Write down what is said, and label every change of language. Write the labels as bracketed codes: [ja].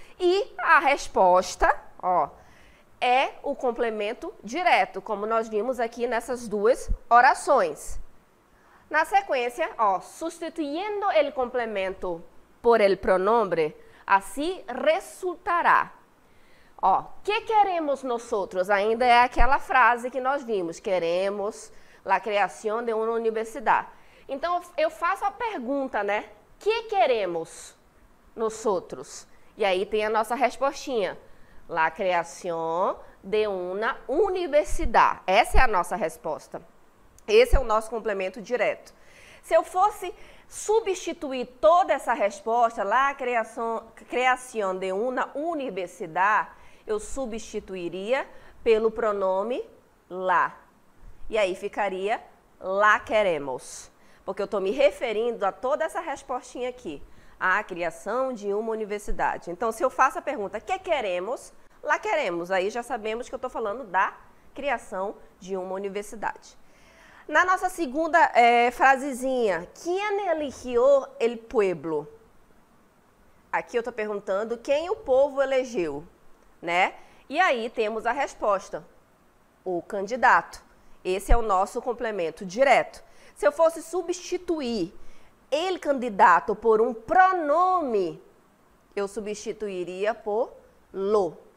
[pt] E a resposta, ó, é o complemento direto, como nós vimos aqui nessas duas orações. Na sequência, ó, sustituindo [es] el complemento por el pronombre, [pt] assim resultará. [es] Ó, que queremos nosotros? [pt] Ainda é aquela frase que nós vimos, [es] queremos la creación de una universidad. [pt] Então, eu faço a pergunta, né? [es] Que queremos nosotros? [pt] E aí tem a nossa respostinha. [es] La creación de una universidad. [pt] Essa é a nossa resposta. Esse é o nosso complemento direto. Se eu fosse substituir toda essa resposta, [es] la creación de una universidad, [pt] eu substituiria pelo pronome la. E aí ficaria [es] la queremos. [pt] Porque eu estou me referindo a toda essa respostinha aqui. A criação de uma universidade. Então, se eu faço a pergunta, que queremos? Lá queremos. Aí já sabemos que eu estou falando da criação de uma universidade. Na nossa segunda frasezinha, [es] ¿quién eligió el pueblo? [pt] Aqui eu estou perguntando quem o povo elegeu, né? E aí temos a resposta, o candidato. Esse é o nosso complemento direto. Se eu fosse substituir el candidato por um pronome, eu substituiria por lo.